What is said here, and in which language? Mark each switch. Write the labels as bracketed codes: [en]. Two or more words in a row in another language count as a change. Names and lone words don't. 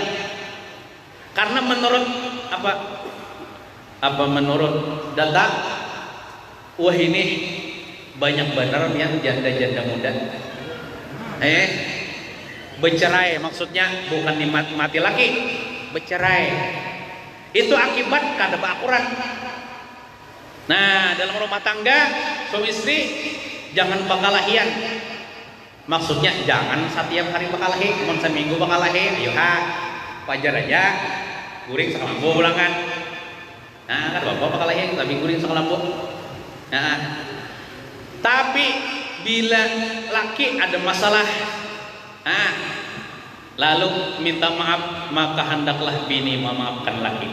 [bjn] Karena menurut menurut data, wah ini banyak benar yang janda-janda muda bercerai, maksudnya bukan mati laki, bercerai. Itu akibat kada berakuran. Nah, dalam rumah tangga suami istri jangan bakalahian. Maksudnya jangan setiap hari bakalahi, cuma seminggu bakalahi. Ayo wajar aja, guring sekalambu ulangan. Nah, kan bapak bakalahi tapi guring sekalambu. Nah, tapi bila laki ada masalah, lalu minta maaf, maka hendaklah bini memaafkan laki.